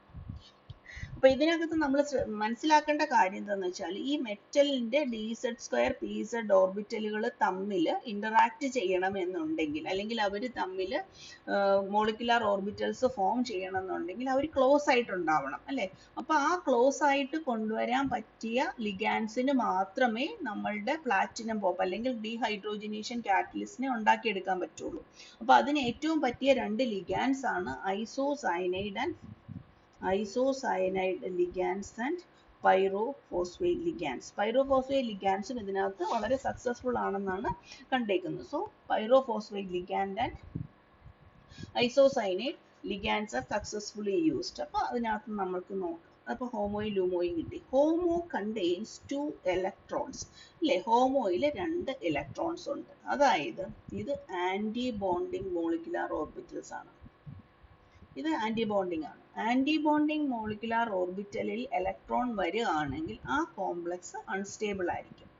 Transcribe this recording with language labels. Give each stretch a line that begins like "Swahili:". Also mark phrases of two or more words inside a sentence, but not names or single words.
Malayalam: അപ്പൊ ഇതിനകത്ത് നമ്മൾ മനസ്സിലാക്കേണ്ട കാര്യം എന്താണെന്ന് വെച്ചാൽ, ഈ മെറ്റലിന്റെ DZ സ്ക്വയർ PZ ഓർബിറ്റലുകൾ തമ്മിൽ ഇന്ററാക്ട് ചെയ്യണമെന്നുണ്ടെങ്കിൽ, അല്ലെങ്കിൽ അവർ തമ്മിൽ
English: molecular orbitals
Malayalam: ഫോം ചെയ്യണമെന്നുണ്ടെങ്കിൽ അവർ ക്ലോസ് ആയിട്ടുണ്ടാവണം അല്ലെ. അപ്പൊ ആ ക്ലോസ് ആയിട്ട് കൊണ്ടുവരാൻ പറ്റിയ ലിഗാൻസിന് മാത്രമേ നമ്മളുടെ പ്ലാറ്റിനം പോപ്പ് അല്ലെങ്കിൽ ഡീഹൈഡ്രോജനേഷൻ കാറ്റലിസ്റ്റിനെ ഉണ്ടാക്കിയെടുക്കാൻ പറ്റുള്ളൂ. അപ്പൊ അതിന് ഏറ്റവും പറ്റിയ രണ്ട് ലിഗാൻസ് ആണ്
English: isocyanide ligands and pyrophosphate ligands. Pyrophosphate ligands
Malayalam: ഇതിനകത്ത് വളരെ സക്സസ്ഫുൾ ആണെന്നാണ് കണ്ടേക്കുന്നത്.
English: സോ pyrophosphate ligand and isocyanide ligands are successfully used.
Malayalam: അപ്പൊ അതിനകത്ത് നമുക്ക് നോക്കാം. അപ്പൊ ഹോമോയും ലൂമോയും കിട്ടി.
English: HOMO contains 2 electrons
Malayalam: അല്ലെ, ഹോമോയിൽ 2 ഇലക്ട്രോൺസ് ഉണ്ട്. അതായത് ഇത്
English: anti bonding molecular orbitals
Malayalam: ആണ്, ഇത്
English: anti bonding
Malayalam: ആണ്.
English: anti bonding
Malayalam: മോളിക്കുലാർ ഓർബിറ്റലിൽ ഇലക്ട്രോൺ വരികയാണെങ്കിൽ ആ
English: complex unstable
Malayalam: ആയിരിക്കും.